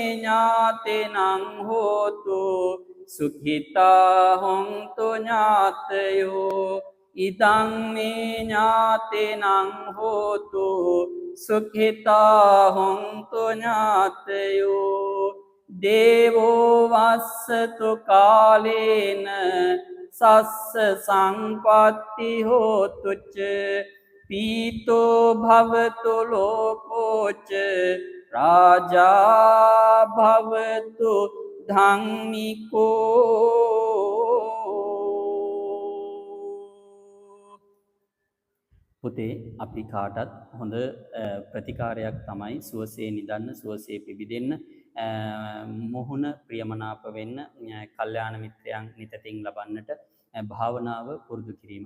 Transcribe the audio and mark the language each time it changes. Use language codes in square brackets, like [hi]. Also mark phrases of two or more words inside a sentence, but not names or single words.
[pi] ඥාතිනං හෝතු සුඛිතා හොන්තු ඥාතයෝ ඉදං මේ ඥාතිනං හෝතු සුඛිතා හොන්තු ඥාතයෝ දේවෝ වස්සතු කාලේන සස්ස සංපත්ති හෝතුච පීතෝ භවතු ලෝකෝච රාජා භවතු ධම්මිකෝ [si] පුතේ අපි කාටත් හොඳ ප්‍රතිකාරයක් තමයි සුවසේ නිදන්න සුවසේ පිබිදෙන්න මොහුන ප්‍රියමනාප වෙන්න කල්යාණ මිත්‍රයන් නිතතින් ලබන්නට භාවනාව පුරුදු කිරීම.